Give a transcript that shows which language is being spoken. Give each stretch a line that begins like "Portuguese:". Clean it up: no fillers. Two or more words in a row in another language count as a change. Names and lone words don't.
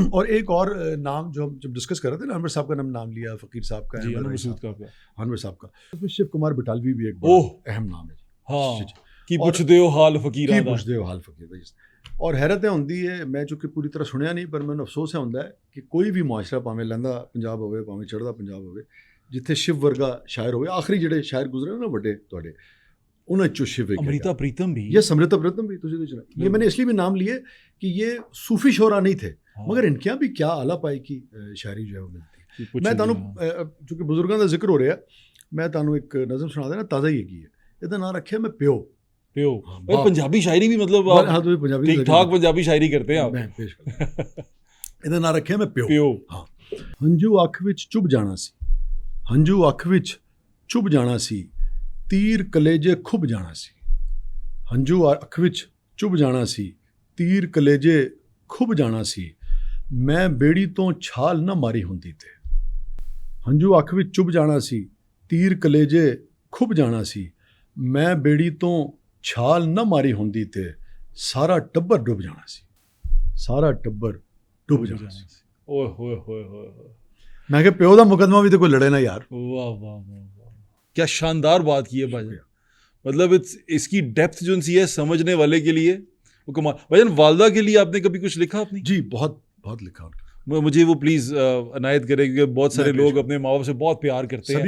Urdu: اور ایک اور نام جو ہم جب ڈسکس کر رہے تھے نا, انور صاحب کا نام لیا, فقیر صاحب کا, جی انور مسعود کا انور صاحب کا, اس میں شیو کمار بٹالوی بھی ایک بہت اہم نام ہے.
Punjabi: ہاں کی پوچھ دیو حال فقیر کی پوچھ دیو حال فقیر. اور حیرت ہوندی ہے, میں چونکہ پوری طرح سنیا نہیں, پر ਮੈਨੂੰ افسوس ہے ਹੁੰਦਾ کہ کوئی بھی معاشرہ ਭਾਵੇਂ ਲਹਿੰਦਾ ਪੰਜਾਬ ਹੋਵੇ ਭਾਵੇਂ ਚੜ੍ਹਦਾ ਪੰਜਾਬ ਹੋਵੇ, ਜਿੱਥੇ ਸ਼ਿਵ ਵਰਗਾ ਸ਼ਾਇਰ ਹੋਵੇ. ਆਖਰੀ ਜਿਹੜੇ ਸ਼ਾਇਰ ਗੁਜ਼ਰੇ ਨਾ ਵੱਡੇ ਤੁਹਾਡੇ, ਉਹਨਾਂ ਚੋਂ ਸ਼ਿਵ ਇੱਕ
Urdu: امرتا پریتم بھی. یہ امرتا پریتم بھی تجھے سنا. یہ میں نے اس لیے بھی نام لیے کہ یہ صوفی شعراء نہیں تھے, مگر ان کے یہاں بھی کیا اعلیٰ پائی کی شاعری جو ہے وہ ملتی.
Punjabi: میں تانوں چونکہ بزرگاں دا ذکر ہو رہا ہے, میں تانوں ایک نظم سنا دینا, تازہ ہی ہے. ਇਹਦਾ ਨਾਂ ਰੱਖਿਆ میں پیو.
Urdu: پیو پنجابی شاعری بھی مطلب ہاں تو پنجابی ٹھیک ٹھاک پنجابی شاعری کرتے ہیں آپ. میں پیش کرتا.
Punjabi: ਇਹਦਾ ਨਾਂ ਰੱਖਿਆ ਮੈਂ پیو. پیو. ਹਾਂ. ਹੰਝੂ ਅੱਖ ਵਿੱਚ ਚੁੱਭ ਜਾਣਾ ਸੀ, ਹੰਝੂ ਅੱਖ ਵਿੱਚ ਚੁੱਭ ਜਾਣਾ ਸੀ, ਤੀਰ ਕਲੇਜੇ ਖੁੱਭ ਜਾਣਾ ਸੀ. ਹੰਝੂ ਅੱਖ ਵਿੱਚ ਚੁੱਭ ਜਾਣਾ ਸੀ, ਤੀਰ ਕਲੇਜੇ ਖੁੱਭ ਜਾਣਾ ਸੀ, ਮੈਂ ਬੇੜੀ ਤੋਂ ਛਾਲ ਨਾ ਮਾਰੀ ਹੁੰਦੀ ਤੇ. ਹੰਝੂ ਅੱਖ ਵਿੱਚ ਚੁੱਭ ਜਾਣਾ ਸੀ, ਤੀਰ ਕਲੇਜੇ ਖੁੱਭ ਜਾਣਾ ਸੀ, ਮੈਂ ਬੇੜੀ ਤੋਂ ਛਾਲ ਨਾ ਮਾਰੀ ਹੁੰਦੀ ਤੇ ਸਾਰਾ ਟੱਬਰ ਡੁੱਬ ਜਾਣਾ ਸੀ, ਸਾਰਾ ਟੱਬਰ ਡੁੱਬ ਜਾਣਾ ਸੀ. اوہ ہوئے ہوئے ہوئے. میں کہ پیو دا مقدمہ بھی تو کوئی لڑے نا یار.
Urdu: واہ واہ واہ, کیا شاندار بات کی ہے بھائی. مطلب اس کی ڈیپتھ جو سی ہے سمجھنے والے کے لیے وہ کمال. بھائی جان والدہ کے لیے آپ نے کبھی کچھ لکھا اپنی؟ جی بہت بہت لکھا. مجھے وہ پلیز عنایت کرے, کیونکہ بہت سارے لوگ اپنے ماں باپ سے بہت پیار کرتے ہیں,